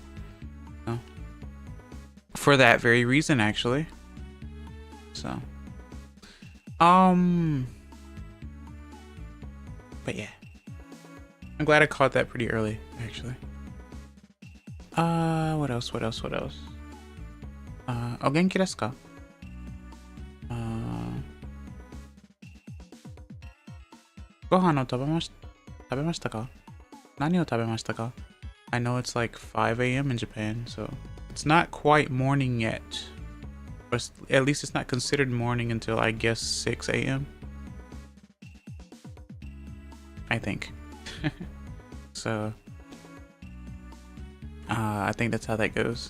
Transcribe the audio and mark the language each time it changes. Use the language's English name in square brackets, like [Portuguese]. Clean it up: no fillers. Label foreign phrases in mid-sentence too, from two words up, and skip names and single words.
[English] So for that very reason, actually. So but yeah, I'm glad I caught that pretty early, actually. What else? [Japanese] お元気ですか? ご飯を食べましたか? 何を食べましたか? [English] I know it's like 5 a.m. in Japan, so it's not quite morning yet. Or at least it's not considered morning until, I guess, 6 a.m. I think. So I think that's how that goes.